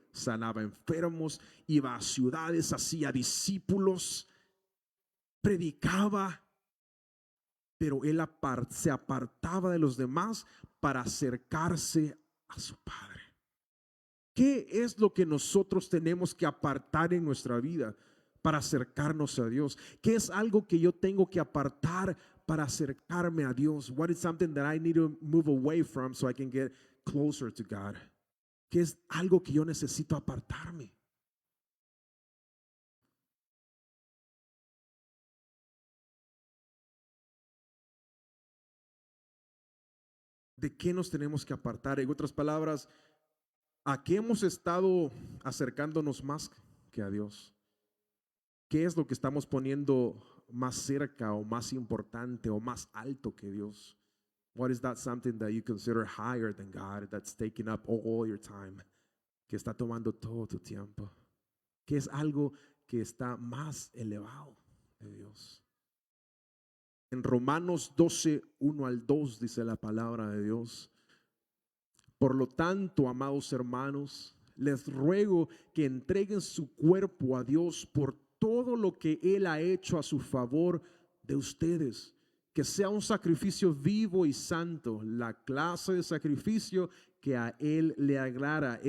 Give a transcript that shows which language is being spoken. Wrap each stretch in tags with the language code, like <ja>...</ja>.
<es>Sanaba enfermos, iba a ciudades, hacía discípulos, predicaba, pero él se apartaba de los demás para acercarse a su Padre. ¿Qué es lo que nosotros tenemos que apartar en nuestra vida para acercarnos a Dios? ¿Qué es algo que yo tengo que apartar para acercarme a Dios?</es> <en>What is something that I need to move away from so I can get closer to God?</en> <es>¿Qué es algo que yo necesito apartarme? ¿De qué nos tenemos que apartar? En otras palabras, ¿a qué hemos estado acercándonos más que a Dios? ¿Qué es lo que estamos poniendo más cerca o más importante o más alto que Dios?</es> <en>What is that something that you consider higher than God, that's taking up all your time,</en> <es>que está tomando todo tu tiempo? ¿Qué es algo que está más elevado de Dios? En Romanos 12, 1 al 2 dice la palabra de Dios. Por lo tanto, amados hermanos, les ruego que entreguen su cuerpo a Dios por todo lo que Él ha hecho a su favor de ustedes, que sea un sacrificio vivo y santo, la clase de sacrificio que a Él le agrada.</es>